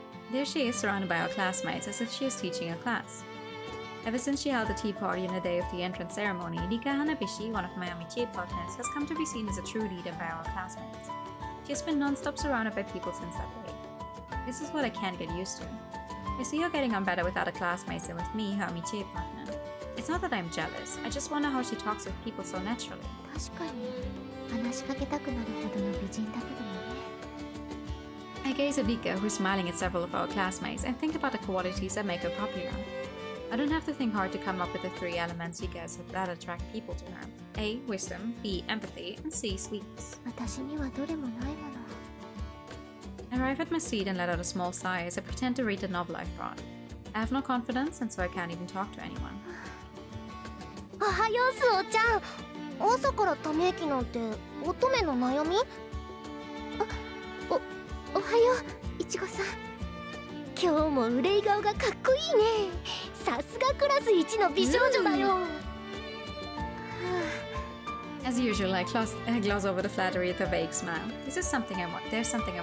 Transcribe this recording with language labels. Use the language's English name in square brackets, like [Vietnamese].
[English] there she is surrounded by our classmates as if she is teaching a class. Ever since she held the tea party on the day of the entrance ceremony, Rika Hanabishi, one of my amitié partners, has come to be seen as a true leader by our classmates. She has been non-stop surrounded by people since that day. This is what I can't get used to. I see her getting on better with other classmates than with me, her amitié partner. It's not that I'm jealous, I just wonder how she talks with people so naturally. [Japanese] 確かに話しかけたくなるほどの美人だけどもね。 [English] I gaze at Rika, who's smiling at several of our classmates, and think about the qualities that make her popular. I don't have to think hard to come up with the 3 elements Rika has that attract people to her. A. Wisdom, B. Empathy, and C. Sweetness. [Japanese] 私にはどれもないもの。 [English] I arrive at my seat and let out a small sigh as I pretend to read the novel I've brought. I have no confidence, and so I can't even talk to anyone. [Japanese] おはようすおちゃん。朝からため息なんて乙女の悩み？おはよういちごさん。今日も憂い顔がかっこいいね。さすがクラス一の美少女だよ。 [English] As usual, I gloss over the flattery with a vague smile. There's something I want to ask.